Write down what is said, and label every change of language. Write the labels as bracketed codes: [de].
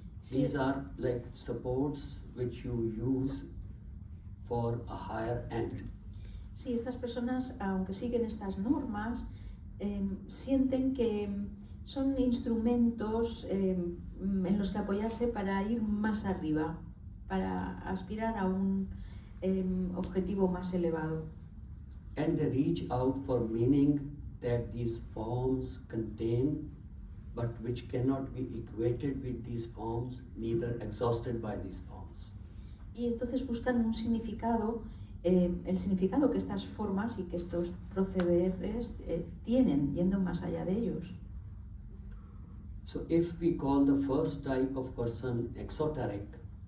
[en] These are like supports which you use for a higher end. [es] Sí, estas personas, aunque siguen estas normas, sienten que son instrumentos en los que apoyarse para ir más arriba, para aspirar a un objetivo más elevado. [en] And they reach out for meaning that these forms contain, but which cannot be equated with these forms, neither exhausted by these forms. [es] Y entonces buscan un significado, el significado que estas formas y que estos procederes tienen, yendo más allá de ellos. [en] So if we call the first type of person exoteric,